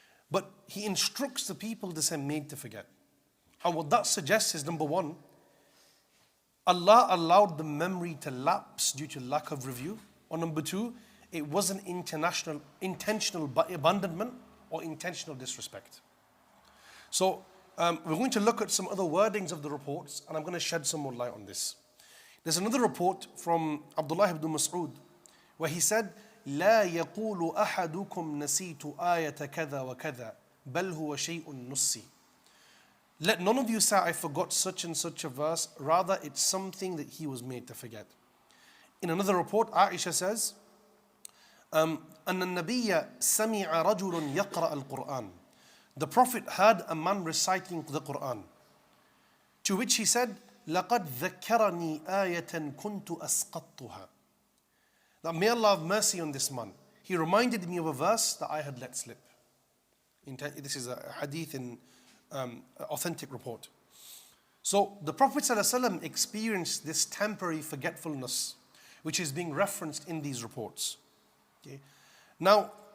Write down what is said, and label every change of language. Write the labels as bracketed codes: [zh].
[en] But he instructs the people to say, "made to forget." And what that suggests is, number one, Allah allowed the memory to lapse due to lack of review. Or number two, it wasn't intentional abandonment or intentional disrespect. So we're going to look at some other wordings of the reports, and I'm going to shed some more light on this. There's another report from Abdullah ibn Mas'ud where he said, [ar] "لا يقول أحدكم نسيت آية كذا وكذا بل هو شيء نسي." [en] Let none of you say, "I forgot such and such a verse." Rather, it's something that he was made to forget. In another report, Aisha says, [ar] أن النبي سمع رجل يقرأ القرآن. [en] The Prophet heard a man reciting the Quran. To which he said, [ar] لقد ذكرني آية كنت أسقطتها. [en] That may Allah have mercy on this man. He reminded me of a verse that I had let slip. This is a hadith in authentic report. So the Prophet ﷺ experienced this temporary forgetfulness, which is being referenced in these reports. Okay. Now,